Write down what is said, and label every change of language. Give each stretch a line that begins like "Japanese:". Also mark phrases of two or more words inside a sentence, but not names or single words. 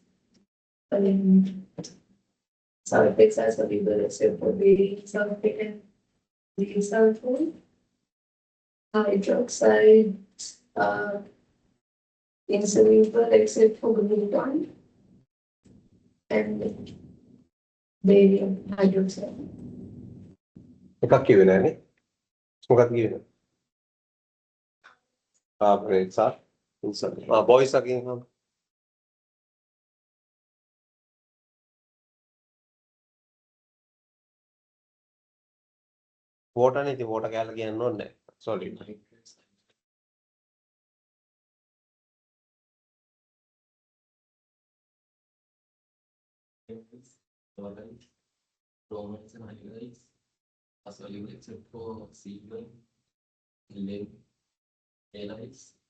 English: Sulfates are soluble except for barium sulfate and lead sulfate. Hydroxides are insoluble except for group one and barium hydroxide.
Sinhala: එකක් කිව්වේ නෑනේ. මොකක්ද කිව්වේ?
English: Carbonates are insoluble. Boys again.
Sinhala: Water නේ ඉතින් water කැලේ කියන්න ඕනේ නැහැ.
English: Sorry. Bromides and halides are soluble except for silver, lead, halides.